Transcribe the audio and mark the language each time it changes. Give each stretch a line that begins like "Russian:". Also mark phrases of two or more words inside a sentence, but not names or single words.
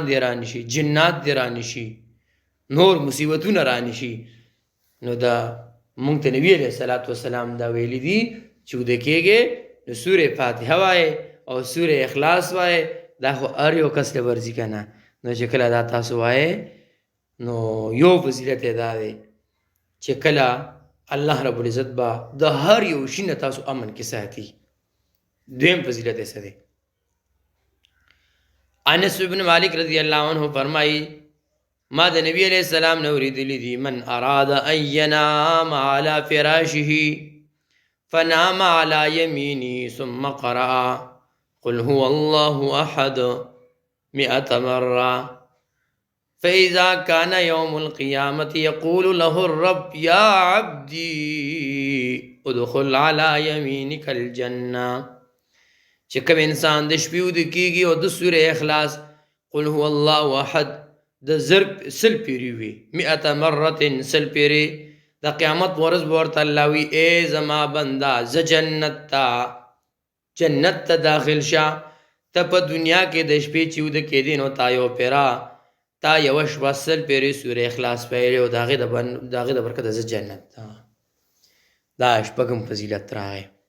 Pashto: دی رانشي جنات دی رانشي نور مصیبتونه رانشي نو دا مونږ ته نبی علیہ الصلوۃ والسلام دا ویلي دي چې وده کېږي نو سورې فاتحه وایې او سورې اخلاص وایې دا خو هر یو کس له ورځي که نه نو چې کله دا تاسو وایې نو یو فضیلت یې دا دی چې کله الله رب العزت به د هر یو شي نه تاسو امن کې ساتي. دویم فضیلت یې څه دی؟
Arabic: انس بن مالک رضی الله عنه
Pashto: فرمایي ما د نبی علیہ السلام نه اورېدلي دي
Arabic: من اراد ان ینام علی فراشه فنام على يمينه ثم قرأ قل هو الله احد 100 مرة فإذا كان يوم القيامة يقول له الرب يا عبدي ادخل على يمينك الجنة.
Pashto: چې کوم انسان د شپې اوده کېږي او د سورې اخلاص قل هو الله احد د زر سل پیري وي 100 مرة سل پیري د قیامت ورځ به ورته الله وي ای زما بنده زه جنت ته داخل شه ته په دنیا کې د شپې چې اوده کېدې نو تا یو پیرا تا یوه شپه سل پیرې سورې اخلاص پیلې او د هغې د برکته زه جنت ته دا شپږم فضیلت راغی.